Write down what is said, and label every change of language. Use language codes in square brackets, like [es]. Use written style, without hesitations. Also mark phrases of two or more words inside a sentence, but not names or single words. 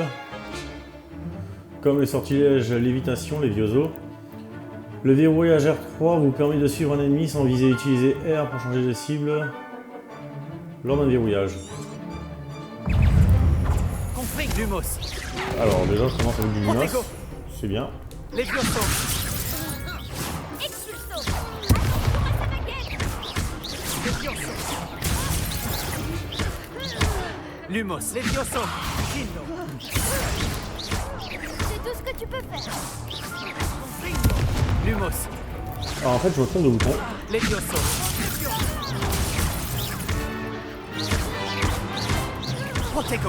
[fr] Comme le sortilège lévitation, les Vioso. Le verrouillage R3 vous permet de suivre un ennemi sans viser. Utilisez R pour changer de cible lors d'un verrouillage. Confrig Lumos. Alors déjà je commence avec du Lumos. C'est bien. Les Vioso. Expulso! Lumos. Les Vioso. C'est tout ce que tu peux faire. Lumos. Alors en fait je me trompe de bouton. Les Vioso. Protego.